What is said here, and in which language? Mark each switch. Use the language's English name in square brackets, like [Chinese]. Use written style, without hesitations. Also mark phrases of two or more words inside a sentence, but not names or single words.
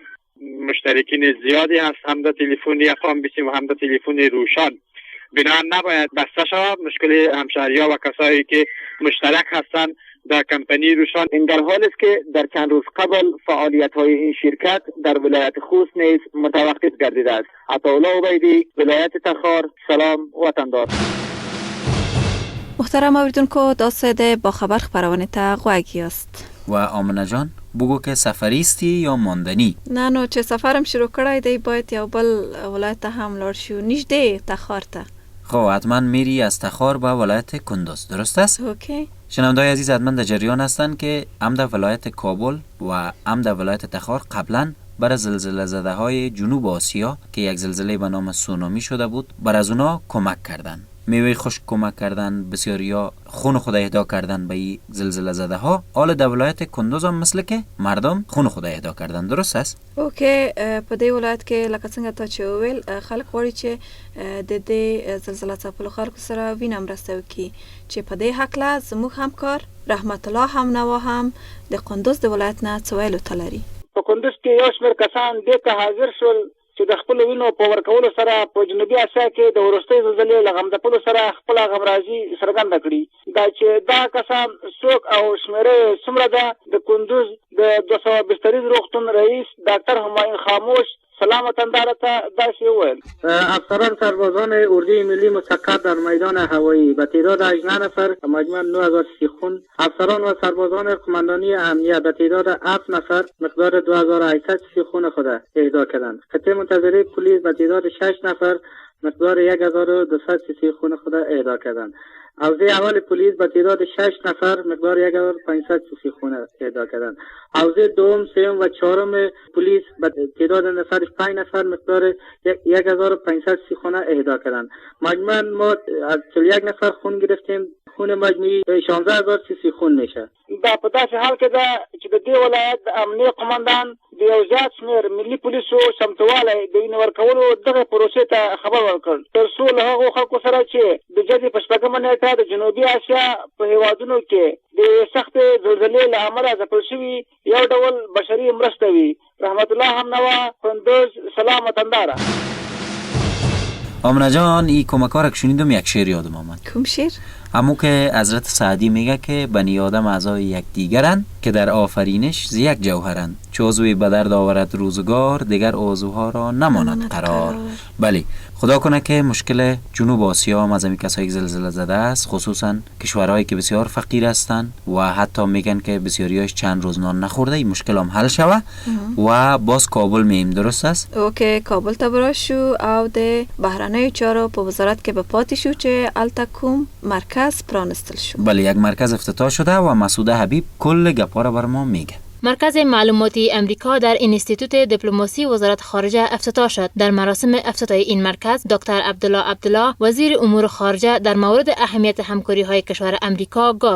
[Persian] مشترکین زیادی هست، هم در تلفنی افغان بیسیم و هم در تلفنی روشن، بنابراین نباید بسته شود. مشکل همشهری‌ها و کسایی که مشترک هستند در کمپانی روشان. این در حال است که در چند روز قبل فعالیت‌های این شرکت در ولایت خوست نیز متوقف گردیده است. عطاالله عبیدی، ولایت تخار. سلام وطندار. [Pashto] محترم اوریدونکو، دا صدای با خبر خبرونه تا غوږی است. [Persian] و آمنه جان بگو که سفریستی یا ماندنی؟ [Pashto] نه نو چې سفرم شروع کړای دی باید یو بل ولایت ته هم لاړ شو، نږدې تخار ته. [Persian] خب حتما میری از تخار به ولایت کندوز، درست است؟ اوکی. شنونده‌های عزیز حتما در جریان هستند که هم در ولایت کابل و هم در ولایت تخار قبلا برای زلزله زده های جنوب آسیا که یک زلزله به نام سونامی شده بود بر از اونا کمک کردن، میوه خشک کمک کردن، بسیاریا خون خود اهدا کردن به این زلزله زده ها. حالا در ولایت کندوز هم مثل که مردم خون خود اهدا کردن، درست است؟ اوکی. [Pashto] په دې ولایت کې لکه څنګه ته چې ویل خلک غواړي چې د دې زلزله ځپلو خلکو سره وینه مرسته وکړي، چې په دې هکله زموږ همکار رحمت الله همنوا هم د کندوز د ولایت نه څه ویلو ته لري. په کندوز کې یو شمېر کسان دې ته حاضر شول چې د خپل وینو په ورکولو سره په جنوبي اسیا کې د وروستۍ زلزلې له غمځپلو سره خپل غمرازي څرګنده کړي. دا چې دا کسان څوک او شمېره څومره ده، د کندوز د 200 بستریز روغتون رئیس ډاکټر همایون خاموش سلام وطندار ته داسې وویل: [Persian] افسران سربازان اردوی ملی مسکر در میدان هوایی به تعداد 18 نفر مجموعاً 9000 خون، افسران و سربازان قماندانی امنیت به تعداد 7 نفر مقدار 2800 خون خود اهدا کردند. خطه منتظره پلیس به تعداد 6 نفر مقدار 1200 خون خود اهدا کردند. حوزه اول پلیس به تعداد 6 نفر مقدار 1500 خون اهدا کردند. حوزه دوم، سوم و چهارم پلیس به تعداد نفر 5 نفر مقدار 1500 خون اهدا کردند. مجموعاً ما از 41 نفر خون گرفتیم. خون مجموعی 16000 خون میشه. [Pashto] دا په داسې حال کې ده چې د دې ولایت د امنیه قماندان د یو زیات شمېر ملي پولیسو چمتوالی د وینې ورکولو دغه پروسې ته خبر ورکړ، تر څو له هغو خلکو سره چې د جدي په 8مه نېټه د جنوبي اسیا په هیوادونو کې د سختې زلزلې له امله ځپل شوي یو ډول بشري مرسته وي. رحمت الله همنوا، کندوز. سلام وطنداره. [Persian] آمنه جان، این کمکارک شنیدم یک شعر یادم آمد. کوم شعر؟ همون که حضرت سعدی میگه که بنی آدم اعضای یکدیگرند که در آفرینش ز یک جوهرند، چو عضوی به درد آورد روزگار دیگر عضوها را نماند قرار. بله، خدا کنه که مشکل جنوب آسیا هم از همین کسایی که زلزله زده است، خصوصا کشورهایی که بسیار فقیر هستند و حتی میگن که بسیاریاش چند روز نان نخورده، این مشکل هم حل شوه. و باز کابل میم، درست است؟ اوکی، [Pashto] کابل ته برا شو او د بهرنیو چارو په وزارت کې به پاتې شو چې الته کوم مرکز پرانستل شو. [Persian] بله، یک مرکز افتتاح شده و مسعوده حبیب کل گپا را بر ما میگه. مرکز معلوماتی امریکا در اینستیتوت دیپلماسی وزارت خارجه افتتاح شد. در مراسم افتتاح این مرکز دکتر عبدالله وزیر امور خارجه در مورد اهمیت همکاری‌های کشور امریکا گفت: